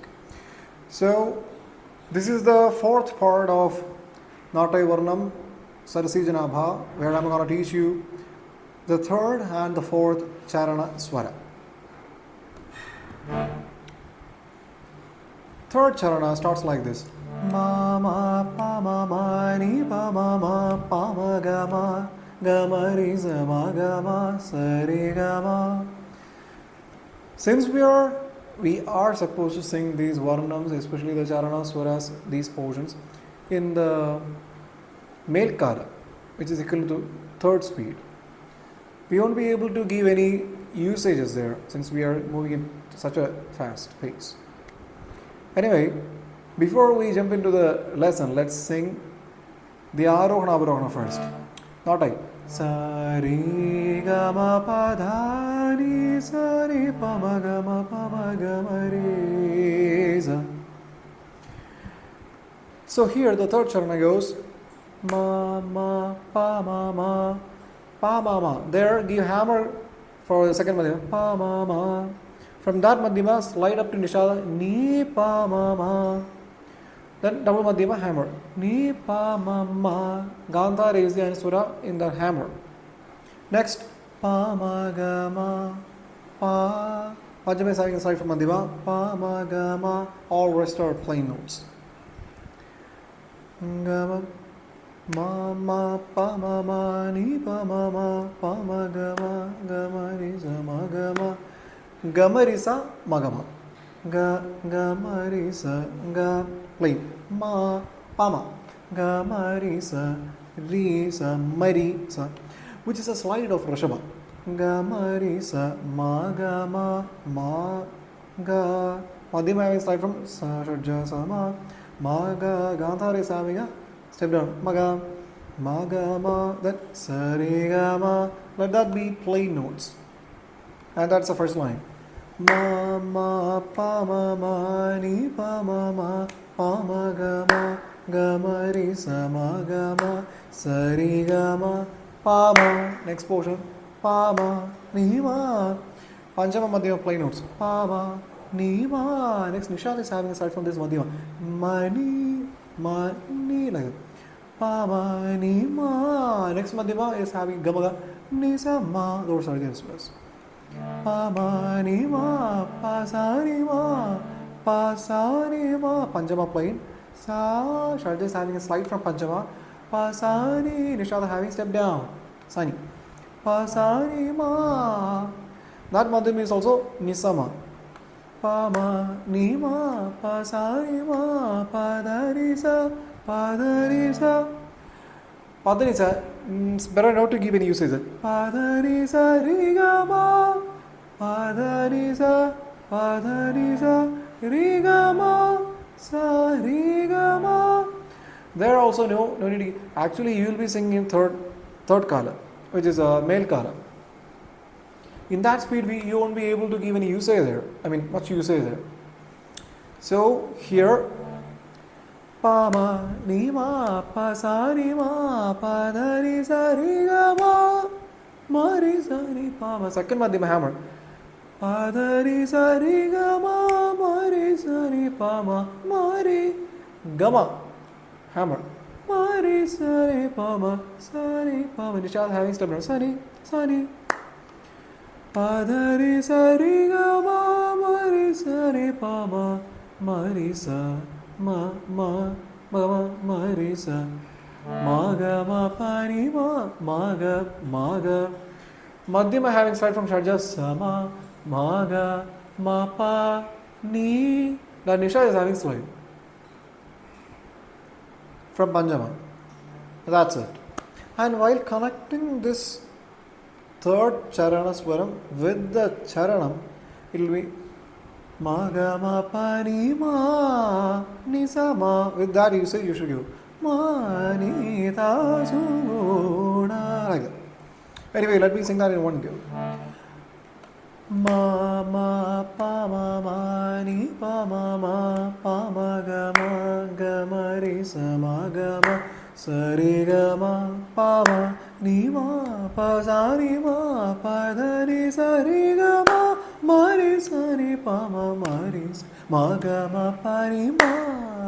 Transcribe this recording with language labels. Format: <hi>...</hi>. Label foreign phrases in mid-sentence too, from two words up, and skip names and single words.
<en>So this is the fourth part of Natai Varnam Sarasijanabha where I'm going to teach you the third and the fourth Charana Swara. Third Charana starts like this. Ma ma pa ma ma ni pa ma ma pa ma ga ma ga ma ri sa ma ga ma sa re ga ma. Since we are supposed to sing these varnams, especially the charana swaras, these portions in the male kara, which is equal to third speed, we won't be able to give any usages there since we are moving at such a fast pace. Anyway, before we jump into the lesson, let's sing the Arohana Avarohana first. Natai. Sa re ga ma pa dha ni sa re pa ma ga ma re sa. So here the third charana goes ma ma pa ma ma pa ma ma. There give hammer for the second madhyama pa ma ma. From that madhyama slide up to nishada ni pa ma ma. Then double madhyama hammer ni pa ma ma. Gandhar is the answara in the hammer. Next pa ma ga ma pa. Panchama is having a slide from madhyama pa ma ga ma. All rest are plain notes. Ga ma ma pa ma ma ni pa ma ma pa ma ga ma ri sa ma ga ma. Gamarisa magama. Gamarisa ga plain. Ma pama. Gamarisa risa marisa, which is a slide of Rishabha. Gamarisa magama ma ga. Madhyama having slide from sa shadja sama. Maga Gandhar is having a step down. Maga magama. Then sarigama. Let that be plain notes. And that's the first line. Ma ma pa ma ma ni pa ma ma pa ma ga ma ri sa ma ga ma sa ri ga ma pa ma. Next portion pa ma ni ma. Panchama madhyama plain notes. Pa ma ni ma. Next nishad is having a slide from this madhyama. Ma ni like that. Pa ma ni ma. Next madhyama is having gamaga ni sa ma. Those are the instruments. Pa ma ni ma pa sa ni ma pa sa ni ma. Panchama plain. Sa Sharda is having a slide from Panchama. Pa sa ni. Nishada having step down. Sani. Pa sa ni ma. That madhyama is also nisama. Pa ma ni ma pa sa ni ma pa da ri sa pa da ri sa. Padanisa, it's better not to give any usage. Padanisa rigama, padanisa, rigama, sa rigama. There also no need to. Actually, you will be singing in third kala, which is a male kala. In that speed, you won't be able to give any usage there. I mean, much usage there. So here. Pa ma ni ma pa sa ni ma pa da ri sa ri ga ma ri sa ni pa ma. Second madhyama hammer. Pa da ri sa ri ga ma ri sa ni pa ma ri ga ma hammer. Ma ri sa ni pa ma sa ni pa ma. Nishad having step down. Sa ni. Pa da ri sa ri ga ma ri sa ni pa ma ri sa. Ma ri sa ma ga ma pa ni ma ga. Madhyama having slide from Sharja sama ma ga ma pa ni. The Nisha is having slide from Panchama. That's it. And while connecting this third charana swaram with the charanam, it will be ma ga ma pa ni ma ni sa ma. With that you should give ma ni ta su na like that. Anyway, let me sing that in one go. Ma ma pa ma ma ni pa ma pa ma ga ma ri sa ma ga ma sa ri ga ma pa ma ni ma pa sa ni ma pa da ni sa re ga ma re sa ni pa ma re sa ma ga ma pa ni ma.</en>